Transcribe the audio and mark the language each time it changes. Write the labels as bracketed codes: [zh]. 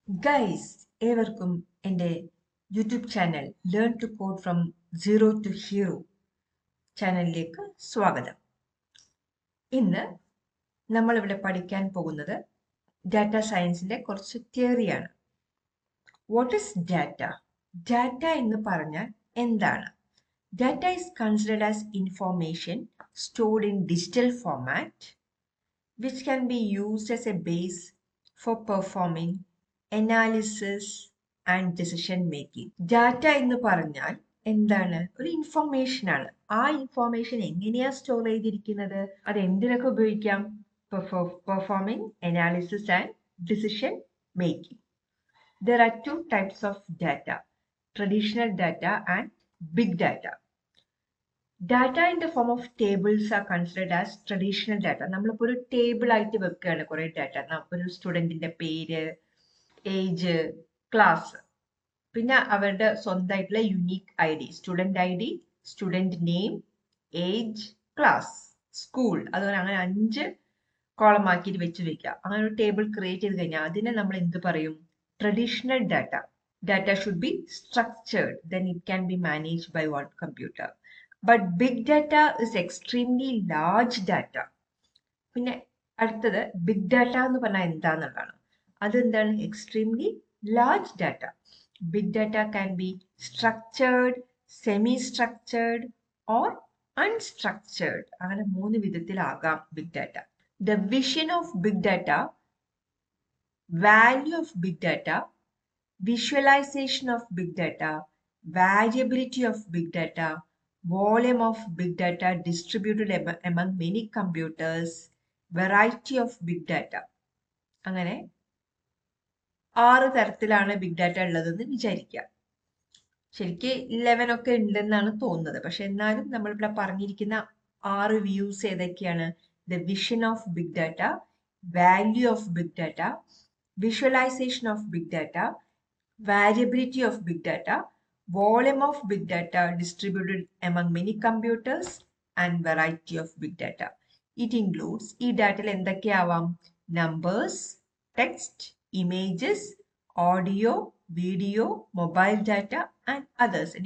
[ml] Guys, everkum ende YouTube channel Learn to Code from Zero to Hero ചാനലിലേക്ക് സ്വാഗതം. ഇന്ന് നമ്മളിവിടെ പഠിക്കാൻ പോകുന്നത് ഡാറ്റ സയൻസിന്റെ കുറച്ച് തിയറിയാണ്. [en] What is data? [ml] ഡാറ്റ എന്ന് പറഞ്ഞാൽ എന്താണ്? [en] Data is considered as information stored in digital format which can be used as a base for performing analysis and decision making. [ml] Data എന്ന് പറഞ്ഞാൽ എന്താണ്? ഒരു ഇൻഫോർമേഷൻ ആണ്. ആ ഇൻഫോർമേഷൻ എങ്ങനെയാ സ്റ്റോർ ചെയ്തിരിക്കുന്നത്? അത് എന്തിനൊക്കെ ഉപയോഗിക്കാം? [en] Performing analysis and decision making. There are two types of data, traditional data and big data. Data in the form of tables are considered as traditional data. [ml] നമ്മളിപ്പോൾ ഒരു ടേബിൾ ആയിട്ട് വെക്കുകയാണ് കുറേ ഡാറ്റ. ഒരു സ്റ്റുഡൻറ്റിൻ്റെ പേര്, ഏജ്, ക്ലാസ്, പിന്നെ അവരുടെ സ്വന്തമായിട്ടുള്ള unique I D, student name, age, class, school, അതുപോലെ അങ്ങനെ 5 കോളം ആക്കിയിട്ട് വെച്ച് വെക്കുക. അങ്ങനെ ഒരു ടേബിൾ ക്രിയേറ്റ് ചെയ്ത് കഴിഞ്ഞാൽ അതിനെ നമ്മൾ എന്ത് പറയും? [en] Traditional data. Data should be structured, then it can be managed by one computer. But big data is extremely large data. [ml] പിന്നെ അടുത്തത് ബിഗ് ഡാറ്റ എന്ന് പറഞ്ഞാൽ എന്താന്നുള്ളതാണ്. അതെന്താണ്? [en] Extremely large data. Big data can be structured, semi structured or unstructured. [ml] അങ്ങനെ 3 വിധത്തിലാകാം big data. [en] The vision of big data, value of big data, visualization of big data, variability of big data, volume of big data distributed among many computers, variety of big data. [ml] അങ്ങനെ 6 തരത്തിലാണ് big data ഉള്ളതെന്ന് വിചാരിക്കുക. ശരിക്ക് 11 ഒക്കെ ഉണ്ടെന്നാണ് തോന്നുന്നത്. പക്ഷെ എന്നാലും നമ്മളിവിടെ പറഞ്ഞിരിക്കുന്ന 6 വ്യൂസ് ഏതൊക്കെയാണ്? [en] The vision of big data, value of big data, visualization of big data, variability of big data, volume of big data distributed among many computers, and variety of big data. It includes [ml] ഈ ഡാറ്റയിൽ എന്തൊക്കെയാവാം? Numbers, text, images, audio, video, mobile data and others.